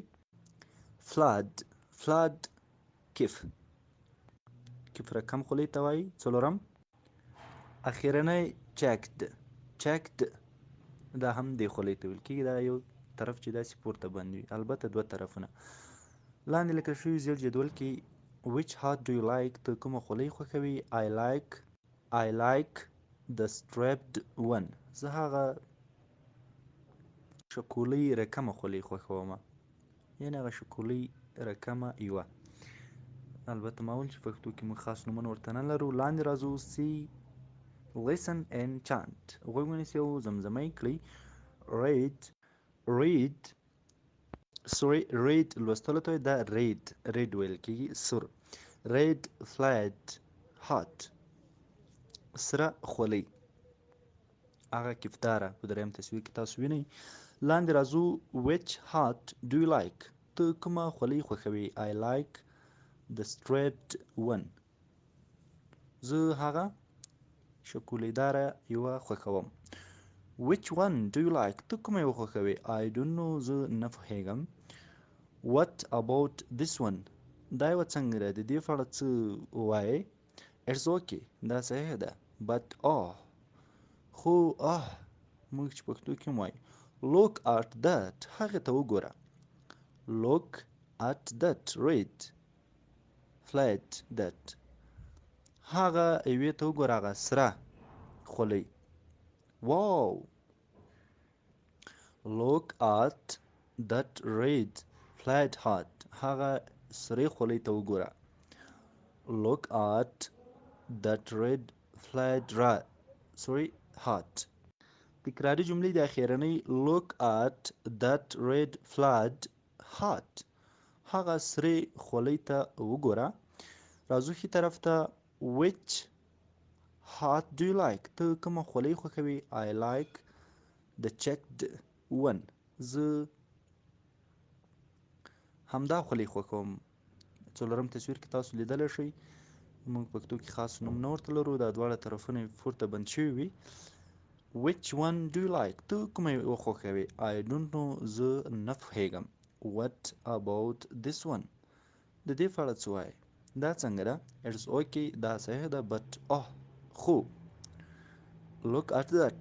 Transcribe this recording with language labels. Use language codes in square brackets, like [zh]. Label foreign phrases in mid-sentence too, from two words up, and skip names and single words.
[en] flat. flat cap. [ps] کیف رقم خولۍ ته وایي. څلورم اخیرنی چکد. چکد دا هم دې خولۍ ته ویل کېږي، دا یو طرف چې داسې پورته بند وي، البته دوه طرفونه. لاندې لیکل شوي زیړ جدول کې [en] which hat do you like؟ [ps] ته کومه خولۍ خوښوي؟ [en] I like the striped one. [ps] زه هغه شکولۍ رقمه خولۍ خوښومه، یعنې هغه شکولۍ رقمه یوه. البته ما ویل چې پښتو کې موږ خاص نومونه ورته نه لرو. لاندې راځو [en] see listen and chant. [ps] غوږ ونیسئ او زمزمه یې کړئ. read لوستلو ته دا read ویل کېږي، سور. [en] red flat hat [ps] سره خولۍ، هغه کفداره په دریم تصویر کې تاسو وینئ. لاندې راځو [en] which hat do you like؟ [ps] ته کومه خولۍ خوښوي؟ [en] I like the striped one. [ps] زه هغه شکولۍ داره یوه خوښوم. [en] which one do you like؟ [ps] ته کومه یوه خوښوي؟ [en] I don't know. [ps] زه نه پوهیږم. [en] what about this one؟ [ps] دا یوه څنګه ده؟ د دې په اړه څه وایې؟ [en] it's okay. [ps] دا صحیح ده. but خو موږ چې پښتو کې هم وایو [en] look at that. [ps] هغې ته وګوره. [en] look at that red flat that. [ps] هغه یوې ته وګوره، هغه سره خولۍ. [en] wow. look at that red flat hat. [ps] هغه سرې خولۍ ته وګوره. [en] look at that red flat hat. [ps] تکراري جملې د اخیرنۍ [en] look at that red flat hat. [ps] هغه سرې خولۍ ته وګوره. راځو ښي طرف ته [en] which hat do you like؟ [ps] ته کومه خولۍ خوښوي؟ [en] I like the checked one. [ps] زه همدا خولۍ خوښوم. څلورم تصویر کې تاسو لیدلی شئ، موږ پښتو کې خاص نوم نه ورته لرو، دا دواړه طرفونه یې پورته بند شوي وي. [en] which one do you like؟ [ps] ته کومه یوه خوښوي؟ [en] I don't know. [ps] زه نه پوهیږم. [en] what about this one؟ [ps] د دې په اړه څه وایې؟ دا څنګه ده؟ [en] it's okay. [ps] دا صحیح ده. [en] but خو look at that.